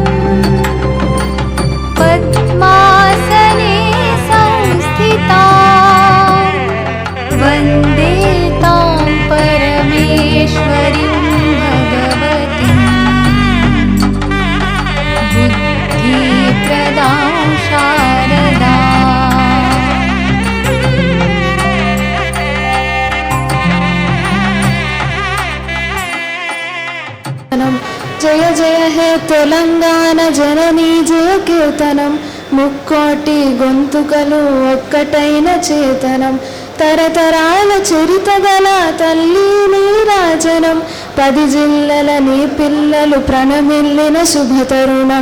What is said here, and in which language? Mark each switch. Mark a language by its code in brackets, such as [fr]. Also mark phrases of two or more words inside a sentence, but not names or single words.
[sa] पद्मासने संस्थितां, वन्दे तां परमेश्वरीं भगवतीं, बुद्धिप्रदां शारदाम्। [te] జయ జయ హే తెలంగాణ జననీ జయ కీర్తనం, ముక్కోటి గొంతుకలు ఒక్కటైన చేతనం, తరతరాల చరిత గల తల్లి నీరాజనం, 10 జిల్లల నీ పిల్లలు ప్రణమిల్లిన శుభతరుణం.